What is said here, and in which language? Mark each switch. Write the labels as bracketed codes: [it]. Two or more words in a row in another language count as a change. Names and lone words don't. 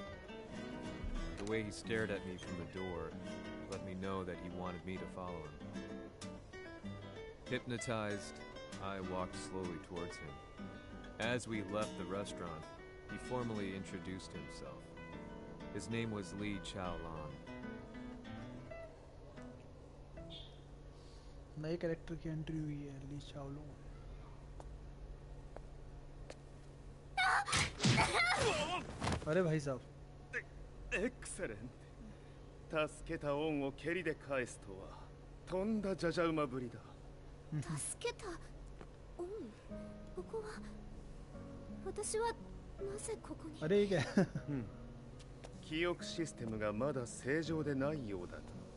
[en] The way he stared at me from the door let me know that he wanted me to follow him. Hypnotized, I walked slowly towards him. As we left the restaurant, he formally introduced himself. His name was Li Chaolan. [hi] नए कैरेक्टर की एंट्री हुई है, ली चाओलोन। अरे भाई साहब। [en] Excellent。 [ja] 助けた恩を蹴りで返すとはとんだじゃじゃ馬ぶりだ。助けた恩、ここは私はなぜここに。あれいいか。記憶システムがまだ正常でないようだと。